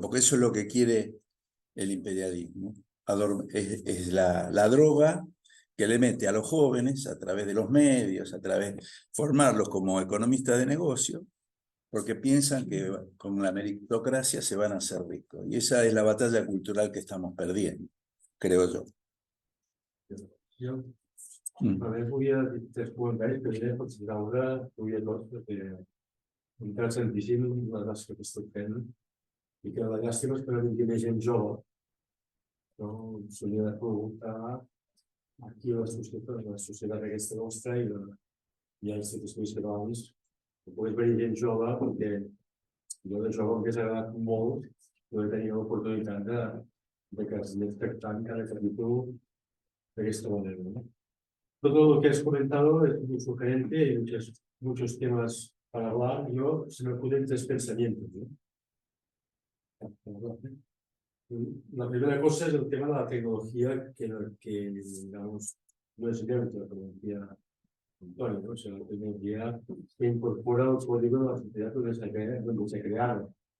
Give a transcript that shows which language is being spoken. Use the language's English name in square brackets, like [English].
[Spanish] Porque eso es lo que quiere el imperialismo. Es la droga que le mete a los jóvenes a través de los medios, formarlos como economistas de negocio, porque piensan que con la meritocracia se van a hacer ricos. Y esa es la batalla cultural que estamos perdiendo, creo yo. [Catalan] Jo també volia dir 3 comentaris. Primer, pots veure, perquè interessantíssim la tasca que estic fent i que la llàstima és que no tingui més gent jove. S'hauria de preguntar aquí a la societat aquesta nostra i a institucions catalanes que pogués venir gent jove, perquè jo de jove m'hagués agradat molt poder tenir l'oportunitat de que es anés tractant cada capítol [Spanish] de esta manera, ¿no? Todo lo que has comentado es muy sugerente, hay muchos temas para hablar. Se me ocurren 3 pensamientos, ¿no? La primera cosa es el tema de la tecnología que digamos, no es neutro, como decía Antonio, ¿no? O sea, la tecnología que incorpora el código de la sociedad donde se crearon.